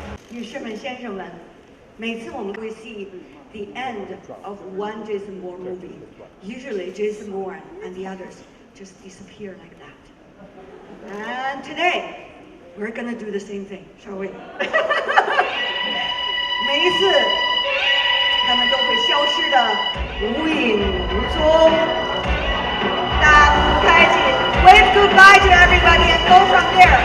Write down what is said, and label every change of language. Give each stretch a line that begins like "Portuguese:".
Chinese: 女士们、先生们，每次我们会
English: see the end of one Jason Bourne movie. Usually Jason Bourne and the others just disappear like that. And today we're gonna do the same thing, shall we?
Chinese: 每一次他们都会消失的无影无踪。大步开启
English: ，wave goodbye to everybody and go from there.